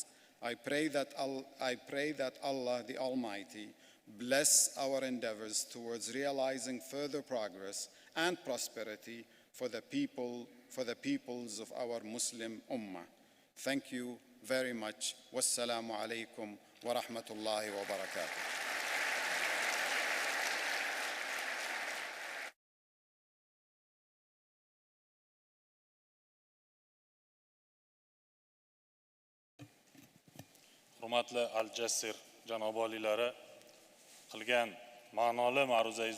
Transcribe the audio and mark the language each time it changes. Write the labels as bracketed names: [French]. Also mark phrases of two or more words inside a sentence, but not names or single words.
[English] I pray that Allah the Almighty bless our endeavors towards realizing further progress and prosperity for the peoples of our Muslim Ummah. Thank you very much. [Arabic] والسلام عليكم ورحمة الله وبركاته. [Uzbek] Hurmatli Al-Jassir janob oliylari, qilgan ma'noli ma'ruzangiz